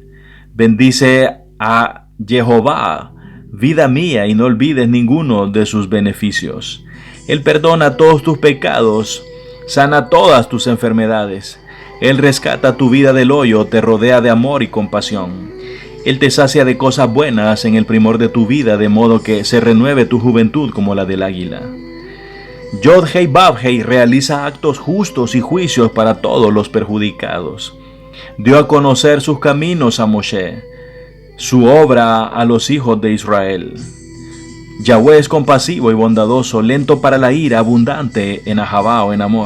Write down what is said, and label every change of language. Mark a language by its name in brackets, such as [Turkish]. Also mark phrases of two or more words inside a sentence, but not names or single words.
[Spanish] Bendice a Jehová, vida mía, y no olvides ninguno de sus beneficios. Él perdona todos tus pecados, sana todas tus enfermedades. Él rescata tu vida del hoyo, te rodea de amor y compasión. Él te sacia de cosas buenas en el primor de tu vida, de modo que se renueve tu juventud como la del águila. Yod-Hei Vav-Hei realiza actos justos y juicios para todos los perjudicados. Dio a conocer sus caminos a Moshe, su obra a los hijos de Israel. Yahweh es compasivo y bondadoso, lento para la ira, abundante en ahavá o en amor.